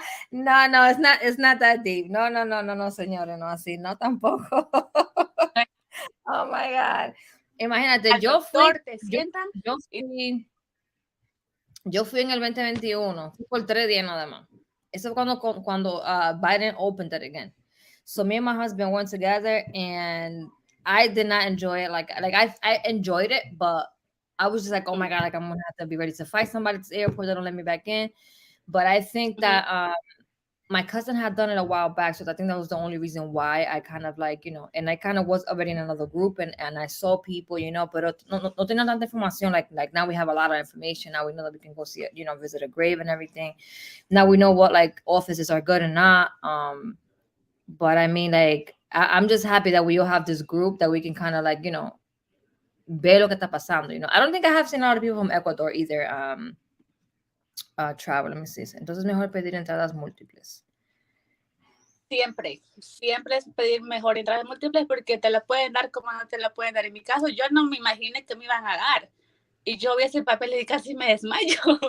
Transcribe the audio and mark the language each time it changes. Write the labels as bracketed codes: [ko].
[en] No, it's not that deep. [es] No, señores, no así, no tampoco. [en] Oh my God. Imagínate, [es] Al doctor te sientan. Yo fui en el 2021, fui por 3 días nada más. Eso fue cuando Biden [en] opened it again. So me and my husband went together, and I did not enjoy it. Like I enjoyed it, but I was just like, oh my God, like I'm gonna have to be ready to fight somebody at the airport. They don't let me back in. But I think that my cousin had done it a while back, so I think that was the only reason why I kind of like, and I kind of was already in another group, and I saw people, but [es] no tenía tanta información. [en] Like now we have a lot of information. Now we know that we can go see, visit a grave and everything. Now we know what like offices are good and not. But I mean, like I'm just happy that we all have this group that we can kind of like, [es] ver lo que está pasando. [en] I don't think I have seen a lot of people from Ecuador either. Travel, let me see. [es] Entonces mejor pedir entradas múltiples. Siempre es pedir mejor entradas múltiples porque te la pueden dar como no te la pueden dar. En mi caso, yo no me imaginé que me iban a dar. Y yo vi ese papel y casi me desmayo.